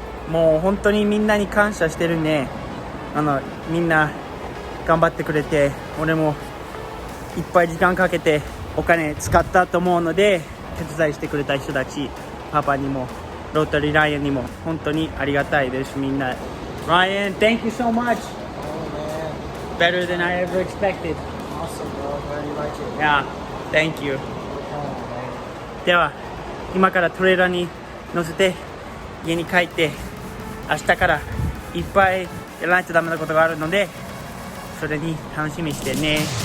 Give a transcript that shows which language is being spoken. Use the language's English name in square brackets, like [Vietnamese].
[Japanese] もう本当にみんなに感謝してるね。みんな頑張ってくれて、俺もいっぱい時間かけてお金使ったと思うので、手伝いしてくれた人たち、パパにもロータリーライアンにも本当にありがたいです。みんな [English] Ryan, thank you so much. Oh, man. Better than I ever expected. Awesome, bro. Glad you like it. Yeah, thank you. Oh, man. [Japanese] では今からトレーラーに乗せて家に帰って、明日からいっぱいやらないとダメなことがあるので、それに楽しみにしてね。